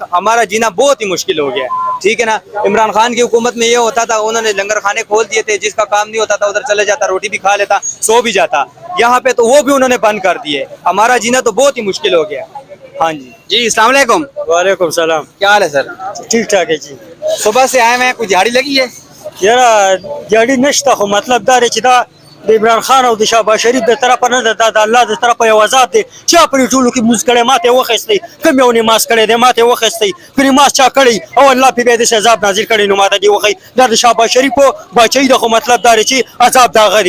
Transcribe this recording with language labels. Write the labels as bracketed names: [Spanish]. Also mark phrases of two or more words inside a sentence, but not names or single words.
[Urdu] ہمارا جینا بہت ہی مشکل ہو گیا ہے. ٹھیک ہے نا، عمران خان کی حکومت میں یہ ہوتا تھا، انہوں نے لنگر خانے کھول دیے تھے، جس کا کام نہیں ہوتا تھا ادھر چلے جاتا، روٹی بھی کھا لیتا، سو بھی جاتا. یہاں پہ تو وہ بھی انہوں نے بند کر دیے. ہمارا جینا تو بہت ہی مشکل ہو گیا. ہاں جی. جی السلام علیکم. وعلیکم السلام. کیا حال ہے سر؟ ٹھیک ٹھاک ہے جی. صبح سے آئے ہیں، کوئی دیہڑی لگی ہے؟ [Pashto] یاره دیاړي نشته، خو مطلب دا دی چې دا د عمران خان او د شهباز شریف د طرفه نه ده، د الله د طرفه یو عذاب دی. چا پرې ټولو کې مونځ کړی، ماته یې واخیستی. کوم یو نماز کړی دی ماته یې واخیستی. پرې نماز چا کړی او الله پرې بیا داسې عذاب نازل کړی نو ماته دې وښی. دا د شهباز شریفو باچهي ده، خو مطلب دا دی چې عذاب د هغه دی.